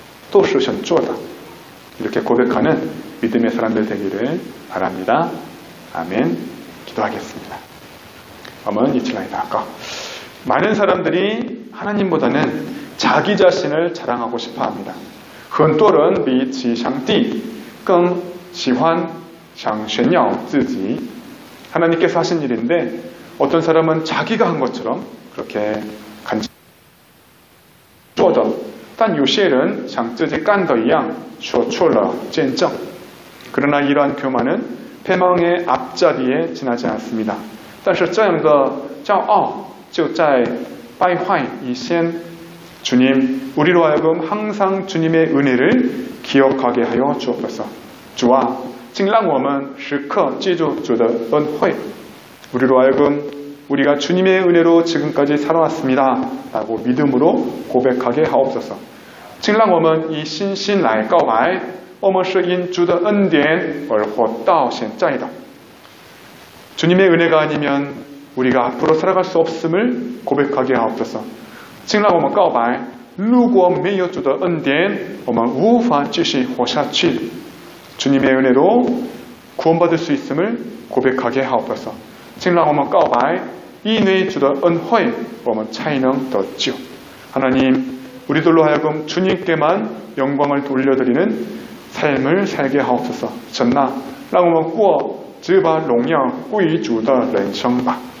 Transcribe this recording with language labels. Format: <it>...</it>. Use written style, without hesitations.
<zh>都是神做的.</zh> <ko>이렇게 고백하는 믿음의 사람들 되기를 바랍니다. 아멘. 기도하겠습니다.</ko> <zh>我们一起来祷告.</zh> <ko>많은 사람들이 하나님보다는 자기 자신을 자랑하고 싶어합니다.</ko> <zh>很多人比起上帝更喜欢想炫耀自己.</zh> <ko>하나님께서 하신 일인데 어떤 사람은 자기가 한 것처럼 그렇게 간지</ko> <zh>做的但有些人像自己干的一样说出了见证.</zh> <ko>그러나 이러한 교만은 패망의 앞자리에 지나지 않습니다.</ko> <zh>但是这样的骄傲就在败坏以前</zh> <ko>주님, 우리로 하여금 항상 주님의 은혜를 기억하게 하여 주옵소서.</ko> <zh>주아, 请让我们时刻记住主的恩惠.</zh> <ko>우리로 하여금 우리가 주님의 은혜로 지금까지 살아왔습니다. 라고 믿음으로 고백하게 하옵소서.</ko> <zh>请让我们以信心来告白我们是因主的恩典而活到现在的.</zh> <ko>주님의 은혜가 아니면 우리가 앞으로 살아갈 수 없음을 고백하게 하옵소서.</ko> <zh>请让我们告白如果没有主的恩典我们无法继续活下去.</zh> <ko>주님의 은혜로 구원받을 수 있음을 고백하게 하옵소서.</ko> <zh>请让我们告白因为主的恩惠我们才能得救.</zh> <ko>하나님, 우리들로 하여금 주님께만 영광을 돌려드리는 삶을 살게 하옵소서.</ko> <zh>神啊，让我们过只把荣耀归于主的人生吧.</zh>